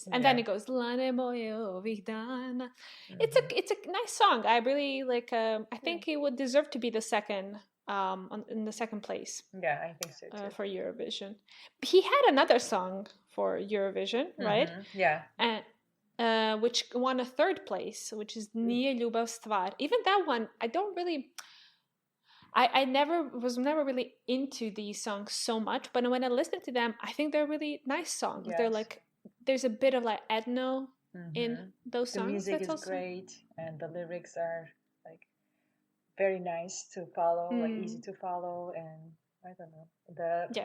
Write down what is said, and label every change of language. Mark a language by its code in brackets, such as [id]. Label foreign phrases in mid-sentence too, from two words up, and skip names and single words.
[en] And then it goes, it's a nice song. I really like, I think it would deserve to be the second, in the second place. Yeah, I think so too. For Eurovision. He had another song for Eurovision, right? Yeah. And which won a third place, which is Nije ljubav stvar. Even that one, I don't really... I was never really into these songs so much, but when I listen to them, I think they're really nice songs. Yes. They're like, there's a bit of like ethno in those songs. The music is great, and the lyrics are like very nice to follow, like easy to follow, and I don't know.